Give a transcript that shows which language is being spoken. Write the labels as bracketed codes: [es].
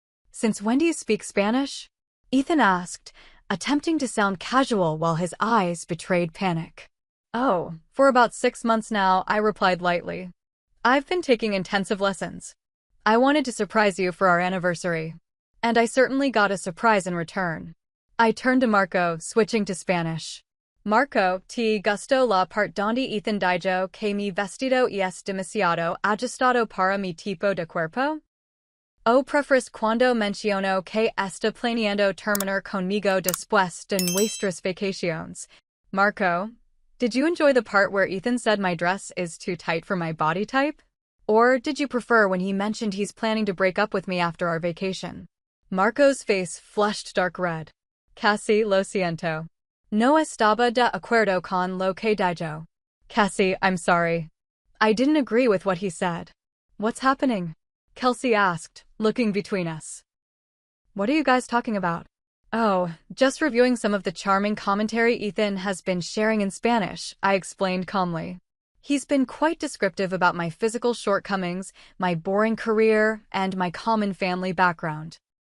[en] "Since when do you speak Spanish?" Ethan asked, attempting to sound casual while his eyes betrayed panic. "Oh, for about 6 months now," I replied lightly. "I've been taking intensive lessons. I wanted to surprise you for our anniversary. And I certainly got a surprise in return." I turned to Marco, switching to Spanish. [es] "Marco, te gustó la part donde Ethan dijo que mi vestido es demasiado ajustado para mi tipo de cuerpo? O prefieres cuando menciono que está planeando terminar conmigo después de nuestras vacaciones?" [en] "Marco, did you enjoy the part where Ethan said my dress is too tight for my body type? Or did you prefer when he mentioned he's planning to break up with me after our vacation?" Marco's face flushed dark red. "Cassie, [es] lo siento. No estaba de acuerdo con lo que dijo." [en] "Cassie, I'm sorry. I didn't agree with what he said." "What's happening?" Kelsey asked, looking between us. "What are you guys talking about?" Oh, just reviewing some of the charming commentary Ethan has been sharing in Spanish, I explained calmly. He's been quite descriptive about my physical shortcomings, my boring career, and my common family background.